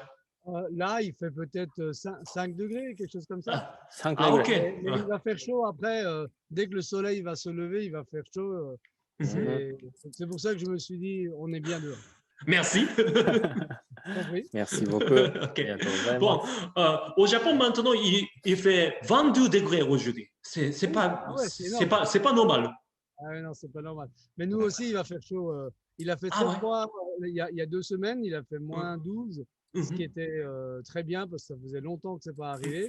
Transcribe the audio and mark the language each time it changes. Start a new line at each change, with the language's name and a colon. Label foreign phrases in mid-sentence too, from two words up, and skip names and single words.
French: Là, il fait peut-être 5 degrés, quelque chose comme ça. 5 Ah, ok. degrés。 Mais il va faire chaud après. Dès que le soleil va se lever, il va faire chaud. C'est pour ça que je me suis dit, on est bien dehors. Merci. Oui. Merci beaucoup. Ok.
Japanese: ありがとうござい
French: Bon,
Japanese: ます。
French: au Japon maintenant, il fait 22 degrés aujourd'hui. C'est pas, Ah ouais, c'est énorme. c'est pas normal. Ah ouais, non, c'est pas normal. Mais nous aussi, il va faire chaud. Il a fait Ah très ouais. froid il y a 2 semaines. Il a fait moins 12, ce qui Mhm. était très bien parce que ça faisait longtemps que c'est pas arrivé.